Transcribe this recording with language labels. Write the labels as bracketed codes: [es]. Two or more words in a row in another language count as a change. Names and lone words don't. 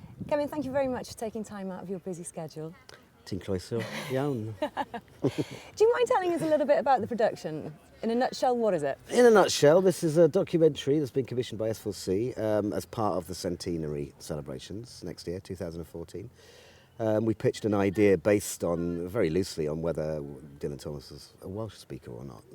[en] Kevin, thank you very much for taking time out of your busy schedule. [cy] Ti'n croeso iawn. [en] Do you mind telling us a little bit about the production? In a nutshell, what is it? In a nutshell, this is a documentary that's been commissioned by S4C as part of the centenary celebrations next year, 2014. We pitched an idea based on, very loosely, on whether Dylan Thomas was a Welsh speaker or not.